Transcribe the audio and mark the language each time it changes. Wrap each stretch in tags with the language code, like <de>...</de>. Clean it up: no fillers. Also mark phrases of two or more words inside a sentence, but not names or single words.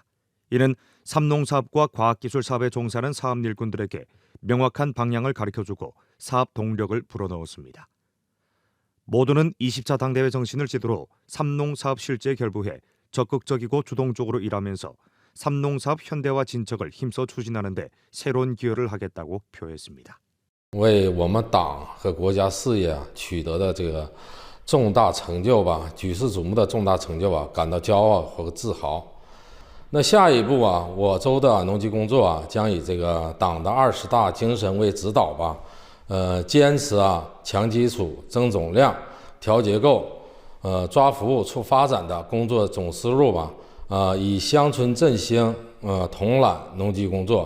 <ko>이는 삼농사업과 과학기술 사업에 종사하는 사업 일꾼들에게 명확한 방향을 가르쳐주고 사업 동력을 불어넣었습니다. 모두는 20차 당대회 정신을 지도로 삼농사업 실제에 결부해 적극적이고 주동적으로 일하면서 삼농사업 현대화 진척을 힘써 추진하는 데 새로운 기여를 하겠다고 표했습니다.</ko> <zh>为我们党和国家事业取得的这个重大成就吧，举世瞩目的重大成就吧，感到骄傲和自豪。那下一步啊，我州的农机工作啊，将以这个党的20大精神为指导吧，坚持强基础、增总量、调结构，抓服务促发展的工作总思路吧，以乡村振兴，统揽农机工作。</zh>